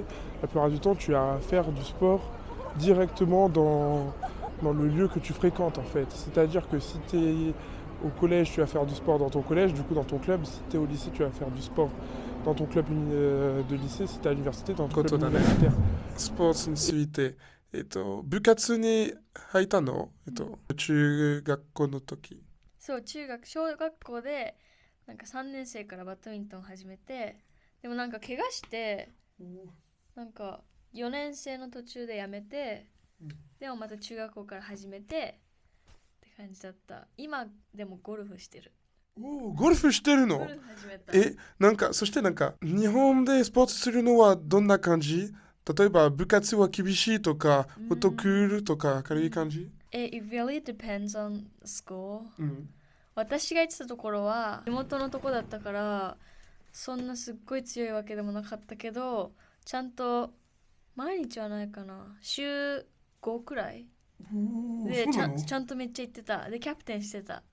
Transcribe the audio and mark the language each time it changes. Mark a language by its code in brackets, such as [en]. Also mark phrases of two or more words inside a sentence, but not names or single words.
[fr] La plupart du temps, tu as à faire du sport directement dans le lieu que tu fréquentes, en fait. C'est-à-dire que si tu es au collège, tu vas faire du sport dans ton collège, du coup dans ton club. Si tu es au lycée, tu vas faire du sport dans ton club de lycée. Si tu es à l'université, dans ton club universitaire. [ja] スポーツについて、部活に入ったの、中学校の時。そう、小学校でなんか3年生からバドミントン始めて、でもなんか怪我してなんか4年生の途中でやめて、でもまた中学校から始めてって感じだった。今でもゴルフしてる。ゴルフしてるの？ゴルフ始めた。なんかそしてなんか日本でスポーツするのはどんな感じ？例えば部活は厳しいとか、もっとクールとか軽い感じ [en] ？It really depends on school、 [ja] 私が行ってたところは地元のとこだったからそんなすっごい強いわけでもなかったけど、ちゃんと毎日はないかな、週5くらいでちゃんとめっちゃ行ってた。でキャプテンしてた。